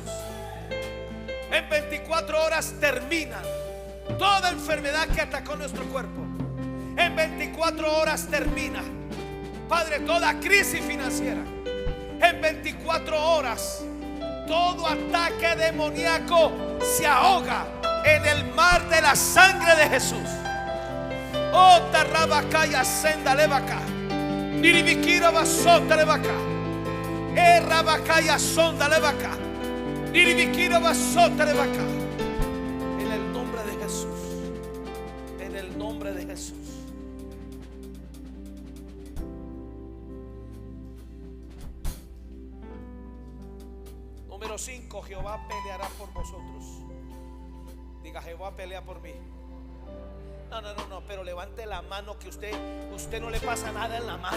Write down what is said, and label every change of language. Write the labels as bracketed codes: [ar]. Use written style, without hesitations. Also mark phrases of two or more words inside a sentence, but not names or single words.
[es] En 24 horas termina toda enfermedad que atacó nuestro cuerpo. En 24 horas termina, Padre, toda crisis financiera. En 24 horas todo ataque demoníaco se ahoga en el mar de la sangre de Jesús. Oh, tarrabacaya senda levaca. Diribikira basota levaca. Rabacaya sonda levaca. Diribikira basota levaca. En el nombre de Jesús. En el nombre de Jesús. Número 5, Jehová peleará por vosotros. Diga, Jehová pelea por mí. No, pero levante la mano, que usted no le pasa nada en la mano.